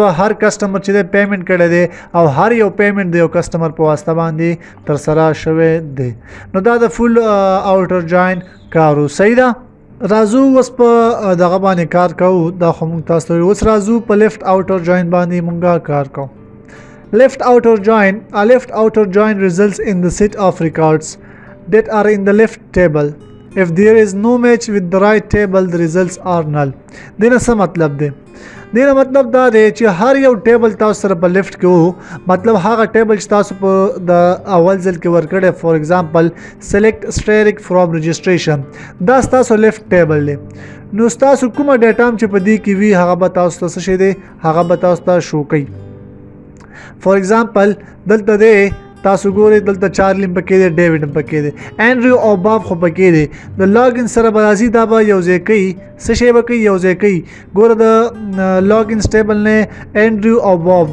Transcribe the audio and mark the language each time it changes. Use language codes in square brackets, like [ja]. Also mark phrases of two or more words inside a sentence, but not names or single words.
[ps] هر کسټمر چې دی پیمنټ کړی دی او هر یو پیمنټ د یو کسټمر په واسطه باندې ترسره شوی دی نو دا د [en] full outer join [ps] کارو صحیح ده راځو اوس په دغه باندې کار کوو دا خو موږ تاسو ته اوس راځو په [en] left outer join [ps] باندې موږ کار کوو [en] left outer join a left outer join results in the set of records that are in the left table if there is no match with the right table the results are null [ps] دینه څه مطلب دی دینه مطلب دا دی چې هر یو ټیبل تاسو سره په لیفت کې وو مطلب هغه ټیبل چې تاسو په د اول ځل کې ورکړی [en] for example select asterisk from registration [ps] دا تاسو لیفت ټیبل دی نو تاسو کومه ډیټا چې په دې کې وی هغه به تاسو ته څه شي دی هغه به تاسو ته شو کوي [en] for example [ps] دلته دی تاسو ګورئ دلته چارلی پکې دی ډیوډ پکې دی انډریو او باب خو پکې دی د لاګین سره به راځي دا به یو ځای کوي څه شی به کوي یو ځای کوي ګوره د لاګین ټیبل نه انډریو او باب